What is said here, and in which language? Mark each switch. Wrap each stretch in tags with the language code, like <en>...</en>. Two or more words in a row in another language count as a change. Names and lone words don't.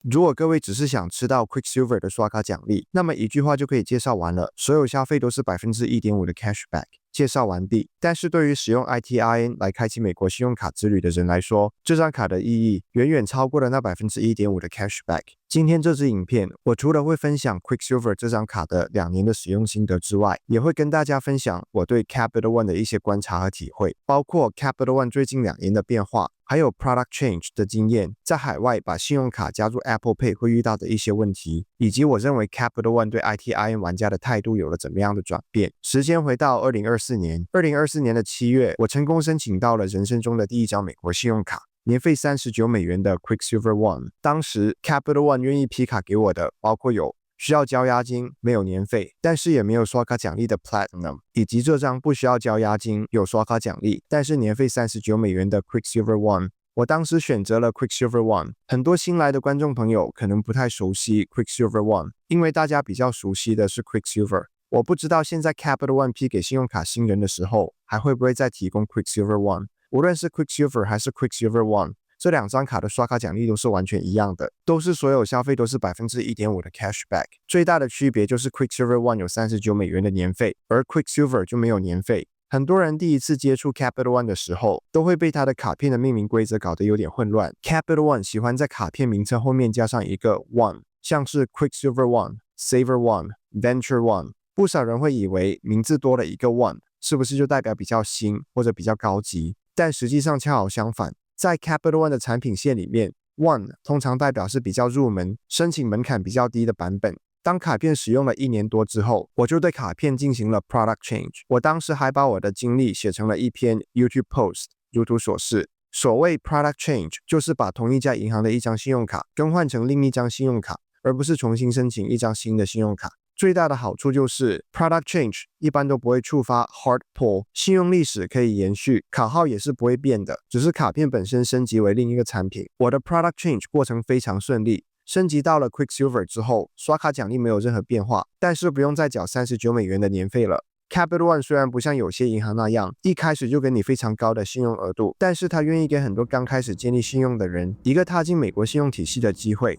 <zh>如果各位只是想吃到 Quicksilver 的刷卡獎勵，那麼一句話就可以介紹完了，所有消費都是 1.5% 的 cashback。介紹完畢。但是對於使用 ITIN 來開啟美國信用卡之旅的人來說，這張卡的意義遠遠超過了那 1.5% 的 cashback。今天這支影片，我除了會分享 Quicksilver 這張卡的2年的使用心得之外，也會跟大家分享我對 Capital One 的一些觀察和體會，包括 Capital One 最近2年的變化，還有</zh> <en>Product Change</en> <zh>的經驗，在海外把信用卡加入 Apple Pay 會遇到的一些問題，以及我認為 Capital One 對 ITIN 玩家的態度有了怎麼樣的轉變。時間回到2024年，2024年的7月，我成功申請到了人生中的第一張美國信用卡。年費$39的 Quicksilver One，當時 Capital One 願意批卡給我的，包括有需要交押金、沒有年費，但是也沒有刷卡獎勵的 Platinum， 以及這張不需要交押金、有刷卡獎勵，但是年費$39的 Quicksilver One。我當時選擇了 Quicksilver One。很多新來的觀眾朋友可能不太熟悉 Quicksilver One， 因為大家比較熟悉的是 Quicksilver。我不知道現在 Capital One 批給信用卡新人的時候，還會不會再提供 Quicksilver One。無論是 Quicksilver 還是 Quicksilver One， 這2張卡的刷卡獎勵都是完全一樣的，都是所有消費都是 1.5% 的 cashback。最大的區別就是 Quicksilver One 有$39的年費，而 Quicksilver 就沒有年費。很多人第一次接觸 Capital One 的時候，都會被它的卡片的命名規則搞得有點混亂。Capital One 喜歡在卡片名稱後面加上一個 One，像是 Quicksilver One、Saver One、Venture One。不少人會以為名字多了一個 One， 是不是就代表比較新或者比較高級？但實際上恰好相反，在 Capital One 的產品線裡面 ，One 通常代表是比較入門、申請門檻比較低的版本。當卡片使用了1年多之後，我就對卡片進行了</zh> <en>Product Change。</en> <zh>我當時還把我的經歷寫成了一篇</zh> <en>YouTube Post，</en> <zh>如圖所示。所謂</zh> <en>Product Change，</en> <zh>就是把同一家銀行的一張信用卡更換成另一張信用卡，而不是重新申請一張新的信用卡。最大的好處就是</zh> <en>Product Change</en> <zh>一般都不會觸發</zh> <en>Hard Pull，</en> <zh>信用歷史可以延續，卡號也是不會變的，只是卡片本身升級為另一個產品。我的</zh> <en>Product Change</en> <zh>過程非常順利，升級到了 Quicksilver 之後，刷卡獎勵沒有任何變化，但是不用再繳$39的年費了。Capital One 雖然不像有些銀行那樣一開始就給你非常高的信用額度，但是他願意給很多剛開始建立信用的人一個踏進美國信用體系的機會。</zh>